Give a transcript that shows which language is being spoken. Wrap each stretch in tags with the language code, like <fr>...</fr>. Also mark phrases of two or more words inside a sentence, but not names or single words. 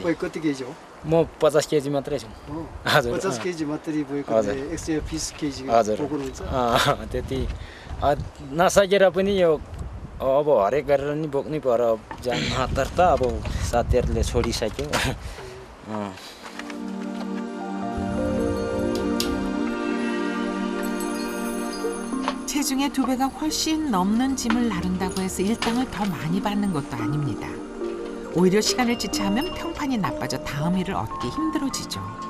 <ne>तपाईँ कति केजी हो? म 50 केजी मात्रै छु। हजुर। 50 केजी मात्रै बोकेकोले 120 केजी बोक्नुहुन्छ? त्यति नसकेर पनि यो अब हरेक गरेर नि बोक्नै पर्यो। जान हतार त अब साथीहरूले छोडिसक्यो।</ne> <ko>체중의 2배가 훨씬 넘는 짐을 나른다고 해서 일당을 더 많이 받는 것도 아닙니다. 오히려 시간을 지체하면 평판이 나빠져 다음 일을 얻기 힘들어지죠.</ko>